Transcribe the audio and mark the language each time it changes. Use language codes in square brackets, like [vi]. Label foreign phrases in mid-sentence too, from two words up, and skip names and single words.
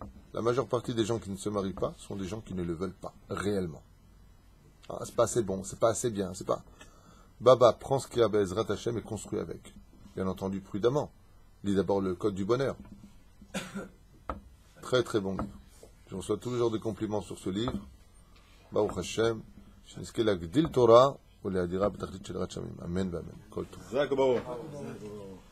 [fr] La majeure partie des gens qui ne se marient pas sont des gens qui ne le veulent pas, réellement. Ah, c'est pas assez bon, c'est pas assez bien, c'est pas... Baba, prends ce qu'il y a [he] בעזרת השם [fr] et construis avec. Bien entendu, prudemment. Lis d'abord le Code du bonheur. Très très bon livre. Je reçois tous les jours de compliments sur ce livre. [he] ברוך השם, שנזכה להגדיל תורה ולהדירה בתחתית של יראת שמיים. אמן ואמן. כל טוב.